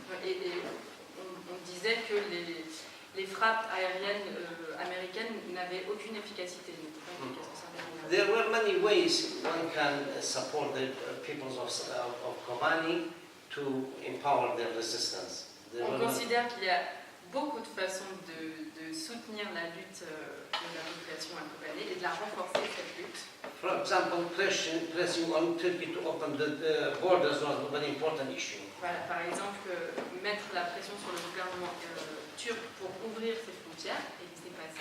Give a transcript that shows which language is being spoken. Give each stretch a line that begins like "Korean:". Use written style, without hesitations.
French: Et on disait que les frappes aériennes américaines n'avaient aucune efficacité.
English: There were many ways one can support the peoples of Kobani. to empower their resistance. They
French: On
English: will-
French: considère qu'il y a beaucoup de façons de soutenir la lutte de la population à Kobané et de la renforcer, cette lutte.
English: For example, pressing on Turkey to open the borders was a very important issue.
French: Voilà, par exemple, mettre la pression sur le gouvernement turc pour ouvrir ses frontières, et il s'est passé.